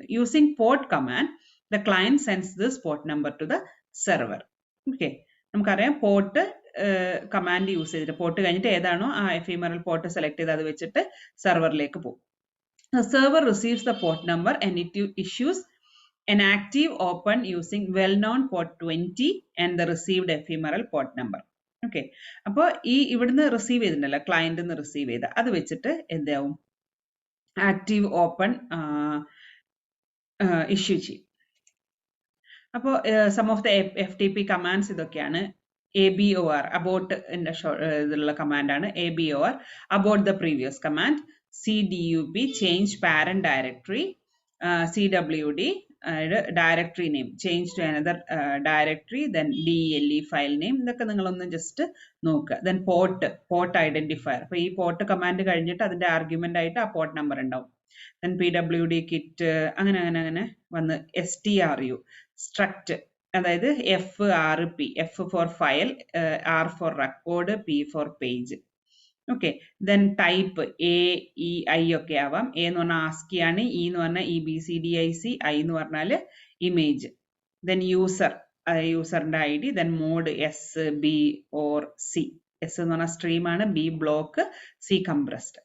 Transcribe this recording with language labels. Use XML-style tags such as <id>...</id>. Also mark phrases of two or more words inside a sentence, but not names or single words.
<en>using port command the client sends this port number to the server.</en> <ml>ഓക്കെ, നമുക്കറിയാം</ml> <en>port command use</en> <ml>ചെയ്തിട്ട് പോർട്ട് കഴിഞ്ഞിട്ട് ഏതാണോ ആ</ml> <en>ephemeral port select</en> <ml>ചെയ്ത് അത് വെച്ചിട്ട് സെർവറിലേക്ക് പോകും.</ml> <en>server receives the port number and it issues an active open using well-known port 20 and the received ephemeral port number.</en> <ml>Okay, അപ്പോൾ ഇവിടുന്ന് റിസീവ് ചെയ്തിട്ടുണ്ടല്ലോ,</ml> <en>client receive</en> <ml>ചെയ്ത അത് വെച്ചിട്ട് എന്താവും,</ml> <en>active open issue</en> <ml>ചെയ്യും.</ml> <en>അപ്പോൾ some of the FTP commands ഇതൊക്കെയാണ്.</en> <ml>ABOR, അബോട്ട് ഇതിലുള്ള കമാൻഡാണ്.</ml> <en>ABOR, abort the previous command. CDUP, change parent directory. CWD, directory name, change to another directory. Then DELE file name,</en> <ml>ഇതൊക്കെ നിങ്ങളൊന്ന് ജസ്റ്റ് നോക്കുക.</ml> <en>Then port identifier, അപ്പോൾ ഈ port command കഴിഞ്ഞിട്ട് അതിന്റെ ആർഗ്യുമെന്റ് ആയിട്ട് ആ port number ഉണ്ടാവും.</en> <ml>Then PWD kit, അങ്ങനെ വന്ന് STRU, struct, അതായത് FRP, F for file, R for record, P for page.</ml> <en>okay, then type AEI</en> <ml>ഒക്കെ ആവാം. A എന്ന് പറഞ്ഞാൽ ASCII ആണ്, E എന്ന് പറഞ്ഞാൽ EBCDIC, I എന്ന് പറഞ്ഞാൽ ഇമേജ്.</ml> <en>ദെൻ യൂസറിന്റെ ID, then mode S, B or C.</en> <ml>S എന്ന് പറഞ്ഞാൽ സ്ട്രീം ആണ്, B ബ്ലോക്ക്, C കംപ്രസ്ഡ്.</ml>